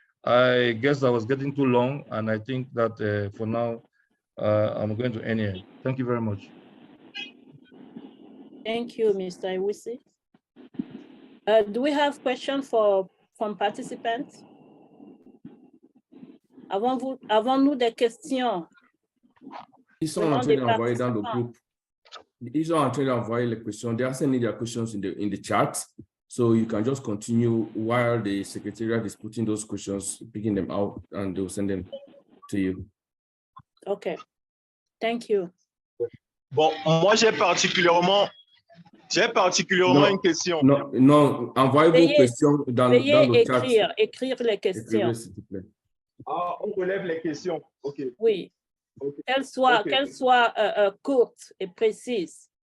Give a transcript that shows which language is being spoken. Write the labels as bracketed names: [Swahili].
[English] I guess I was getting too long, and I think that for now, I'm going to end here. Thank you very much. Thank you, Mr. Iwisi. Do we have questions from participants? [French] Avons-nous des questions? Ils sont en train d'envoyer dans le groupe. Ils sont en train d'envoyer les questions. [English] They are sending their questions in the chat. So you can just continue while the secretariat is putting those questions, picking them out, and they'll send them to you. Okay. Thank you. [French] Bon, moi, j'ai particulièrement une question. Non, envoyez vos questions dans le chat. Écrire les questions. S'il te plaît. Ah, on relève les questions. OK. Oui. [English] Okay. [French] Qu'elles soient courtes et précises.